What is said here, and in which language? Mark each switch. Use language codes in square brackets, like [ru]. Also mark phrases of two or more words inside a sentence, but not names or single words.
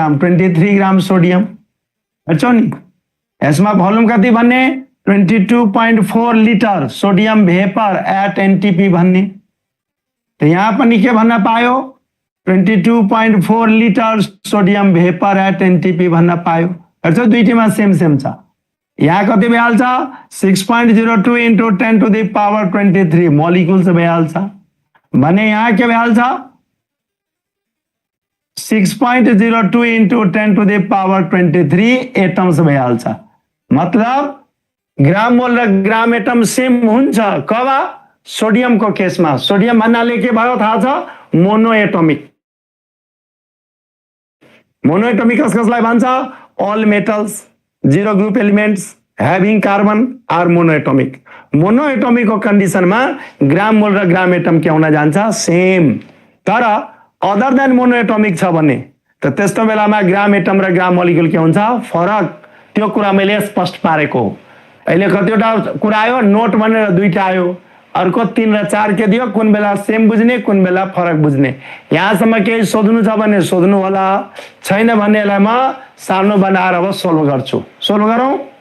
[ne] ग्राम 23 ग्राम सोडियम अच्छा नि यसमा भोल्युम कति भन्ने 22.4 [en] liter sodium vapour at NTP [ne] भन्ने त यहाँ पनि के भन्न पायो 22.4 [en] liter sodium vapour at NTP [ne] भन्न पायो अच्छा दुईटैमा सेम छ यहाँ कति भइहाल्छ 6.02 [en] into 10 to the power 23 molecules [ne] भइहाल्छ भने यहाँ के भइहाल्छ 6.02 [en] into 10 to the power 23 atoms [ne] भइहाल्छ मतलब [en] gram mole [ne] र [en] gram atom [ne] सेम हुन्छ कब सोडियम को केसमा सोडियम भन्नाले के भयो थाहा छ मोनोएटोमिक कसलाई भन्छ [en] all metals zero group elements having carbon are monoatomic [ne] को कन्डिसनमा [en] gram mole [ne] र [en] gram atom [ne] के हुन जान्छ सेम तर [en] other than monoatomic [ne] छ भने त त्यस्तो बेलामा [en] gram atom [ne] र [en] gram molecule [ne] के हुन्छ फरक त्यो कुरा मैले स्पष्ट पारेको अहिले कतिवटा कुरा आयो नोट भनेर दुईटा आयो अर्को 3 र 4 के दियो कुन बेला सेम बुझ्ने कुन बेला फरक बुझ्ने यहाँसम्म केही सोध्नु छ भने सोध्नु होला छैन भने यसलाई म सानो बनाएर अब सोल्भ गर्छु सोल्भ गरौँ